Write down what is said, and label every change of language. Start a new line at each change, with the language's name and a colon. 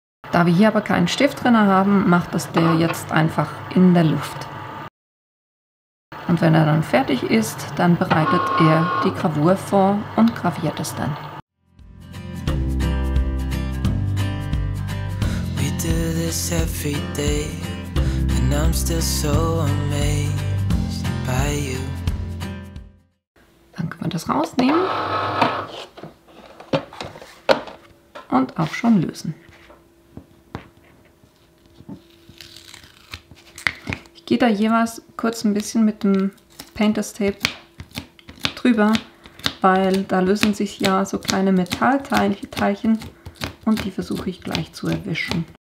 German: Da wir hier aber keinen Stift drin haben, macht das der jetzt einfach in der Luft. Und wenn er dann fertig ist, dann bereitet er die Gravur vor und graviert es dann.
English: We do this every day, and I'm still so amazed by you.
German: Dann können wir das rausnehmen und auch schon lösen. Ich gehe da jeweils kurz ein bisschen mit dem Painters Tape drüber, weil da lösen sich ja so kleine Metallteilchen und die versuche ich gleich zu erwischen.